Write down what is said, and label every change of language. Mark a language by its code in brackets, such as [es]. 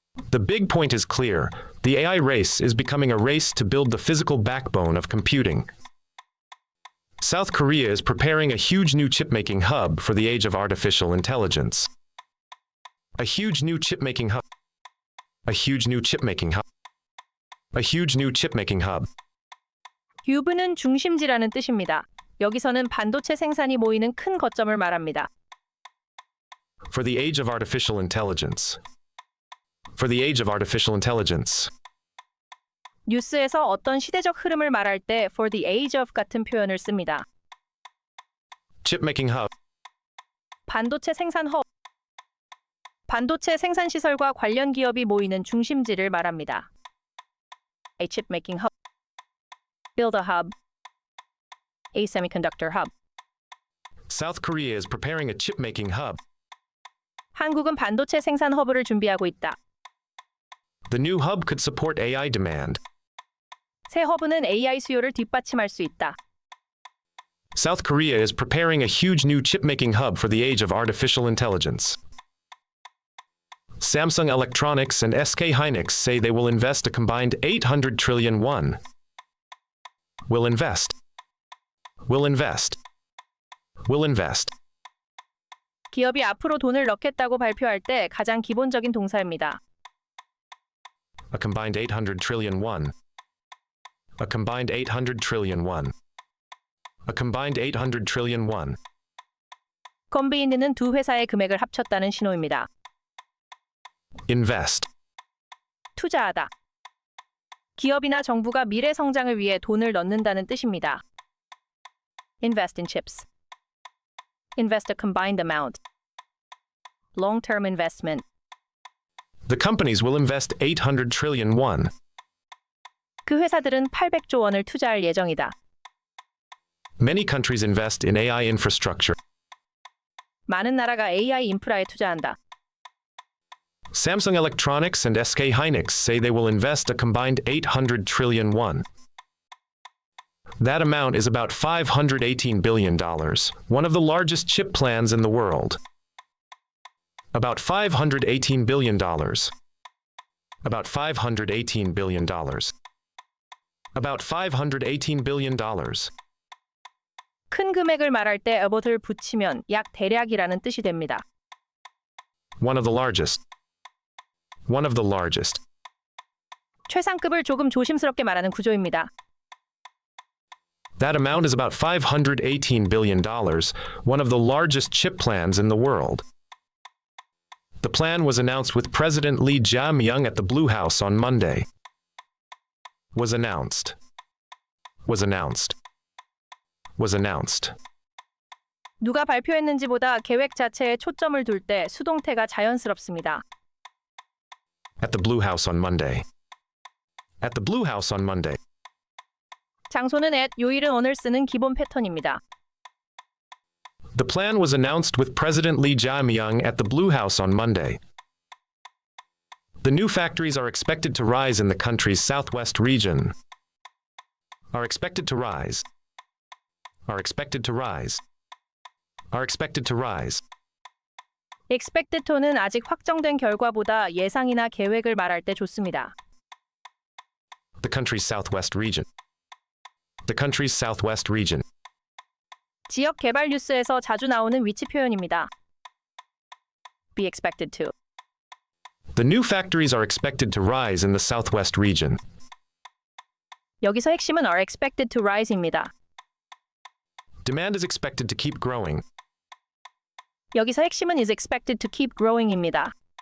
[en] The big point is clear. The AI race is becoming a race to build the physical backbone of computing. South Korea is preparing a huge new chip-making hub for the age of artificial intelligence. A huge new chip-making hub. A huge new chip-making hub. A huge new chip-making hub. [ko] 휴브는 중심지라는 뜻입니다. 여기서는 반도체 생산이 모이는 큰 거점을 말합니다. [en] For the age of artificial intelligence. for the age of artificial intelligence. [ko] 뉴스에서 어떤 시대적 흐름을 말할 때 [en] for the age of [ko] 같은 표현을 씁니다. [en] Chipmaking hub. [ko] 반도체 생산 허 반도체 생산 시설과 관련 기업이 모이는 중심지를 말합니다. [en] A chip making hub. Build a hub. A semiconductor hub. South Korea is preparing a chip-making hub. [ko] 한국은 반도체 생산 허브를 준비하고 있다. [en] The new hub could support AI demand. [ko] 새 허브는 AI 수요를 뒷받침할 수 있다. [en] South Korea is preparing a huge new chip-making hub for the age of artificial intelligence. Samsung Electronics and SK Hynix say they will invest a combined 800 trillion won. Will invest. Will invest. Will invest. [ko] 기업이 앞으로 돈을 넣겠다고 발표할 때 가장 기본적인 동사입니다. [en] A combined 800 trillion won. A combined 800 trillion won. A combined 800 trillion won. [ko] 컨비인드는 두 회사의 금액을 합쳤다는 신호입니다. [en] Invest. [ko] 투자하다. 기업이나 정부가 미래 성장을 위해 돈을 넣는다는 뜻입니다. [en] Invest in chips. Invest a combined amount. Long-term investment. The companies will invest 800 trillion won. [ko] 그 회사들은 800조 원을 투자할 예정이다. [en] Many countries invest in AI infrastructure. [ko] 많은 나라가 AI 인프라에 투자한다. [en] Samsung Electronics and SK Hynix say they will invest a combined 800 trillion won. That amount is about $518 billion, one of the largest chip plans in the world. About $518 billion. About $518 billion. About $518 billion. [ko] 큰 금액을 말할 때 about을 붙이면 약 대략이라는 뜻이 됩니다. [en] One of the largest. One of the largest. [ko] 최상급을 조금 조심스럽게 말하는 구조입니다. [en] That amount is about $518 billion, one of the largest chip plans in the world. The plan was announced with President Lee Jae-myung at the Blue House on Monday. Was announced. Was announced. Was announced. [ko] 누가 발표했는지보다 계획 자체에 초점을 둘 때 수동태가 자연스럽습니다. [en] At the Blue House on Monday. At the Blue House on Monday. [ko] 장소는 at, 요일은 on을 쓰는 기본 패턴입니다. [en] The plan was announced with President Lee Jae-myung at the Blue House on Monday. The new factories are expected to rise in the country's southwest region. Are expected to rise. Are expected to rise. Are expected to rise. expected to [ko] 는 아직 확정된 결과보다 예상이나 계획을 말할 때 좋습니다. [en] The country's southwest region. The country's southwest region. [ko] 지역 개발 뉴스에서 자주 나오는 위치 표현입니다. [en] be expected to. The new factories are expected to rise in the southwest region. [ko] 여기서 핵심은 [en] are expected to rise [ko] 입니다. [en] Demand is expected to keep growing. [ko] 여기서 핵심은 [en] is expected to keep growing [ko] 입니다.